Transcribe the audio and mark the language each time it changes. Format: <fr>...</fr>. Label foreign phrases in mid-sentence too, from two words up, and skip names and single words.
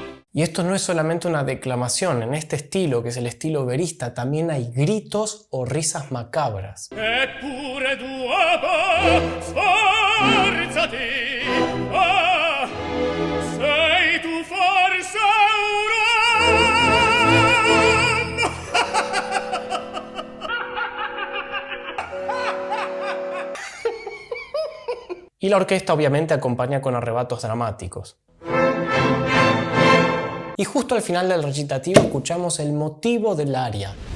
<es>Y esto no es solamente una declamación, en este estilo, que es el estilo verista, también hay gritos o risas macabras.</es> <it>Eppure d'uomo sforzati, ah, sei tu forse</it> <es>Y la orquesta obviamente acompaña con arrebatos dramáticos. Y justo al final del recitativo escuchamos el motivo del aria.</es>